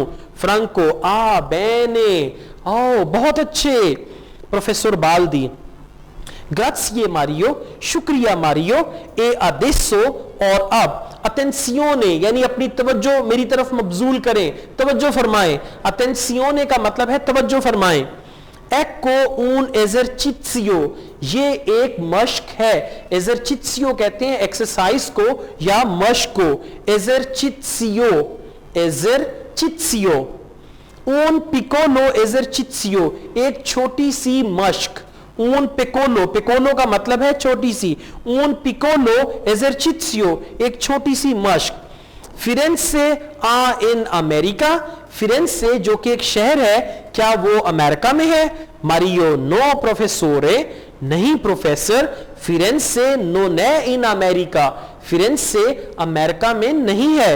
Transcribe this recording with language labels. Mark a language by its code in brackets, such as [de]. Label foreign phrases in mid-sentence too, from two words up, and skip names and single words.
[hi] फ्रांको [it] a bene, [hi] ओ बहुत अच्छे। प्रोफेसर बाल्दी ग्राzie मारियो, शुक्रिया मारियो, [it] e adesso [hi] और अब अटेंसियोने यानी अपनी तवज्जो मेरी तरफ मबजूल करें, तवज्जो फरमाएं। अटेंसियोने का मतलब है तवज्जो फरमाएं। [it] ecco un esercizio, [hi] ये एक मश्क है। एजरचित्सियो कहते हैं एक्सरसाइज को या मश्क को। [it] esercizio, esercizio. un piccolo esercizio, [hi] एक छोटी सी मश्क। [it] un piccolo, piccolo [hi] का मतलब है छोटी सी। [it] un piccolo esercizio, [hi] एक छोटी सी मश्क। फिरेंसे [it] è in America, [hi] फिरेंसे जो कि एक शहर है, क्या वो अमेरिका में है? मारियो [it] no professore, [hi] नहीं प्रोफेसर, [it] Firenze non è in America, [hi] फिरेंसे अमेरिका में नहीं है।